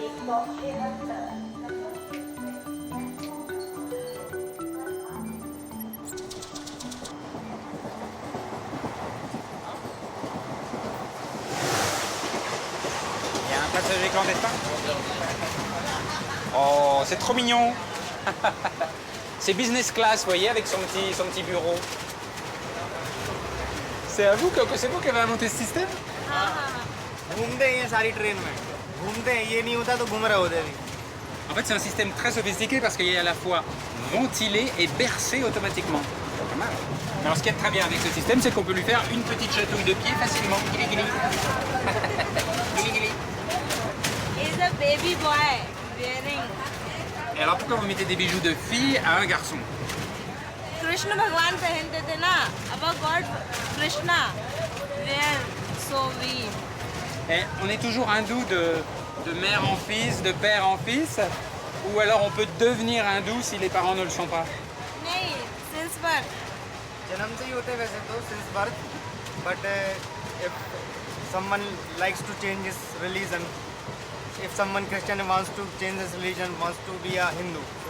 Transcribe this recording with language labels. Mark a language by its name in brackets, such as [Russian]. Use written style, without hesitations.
[French] Il y a un passager clandestin. Oh, c'est trop mignon. C'est business class, vous voyez, avec son petit bureau. C'est vous qui avez inventé ce système? [Hindi] घूमते हैं ये सारी train में घूमते हैं ये नहीं होता तो घूम रहे होते अभी [French] En fait, c'est un système très sophistiqué parce qu'il est à la fois ventilé et bercé automatiquement. Pas mal. Alors, ce qui est très bien avec ce système, c'est qu'on peut lui faire une petite chatouille de pied facilement. Guili, guili. Guili, guili. [English] Is a baby boy wearing [French] Et alors, pourquoi vous mettez des bijoux de fille à un garçon? [Hindi] Krishna भगवान पहनते थे ना अब [English] God Krishna wear so we [French] Et on est toujours hindou de mère en fils, de père en fils, ou alors on peut devenir hindou si les parents ne le sont pas. [Hindi] नहीं [English] since birth [Hindi] जन्म से ही होते हैं वैसे तो [English] since birth but if someone likes to change his religion if someone Christian wants to change his religion wants to be a Hindu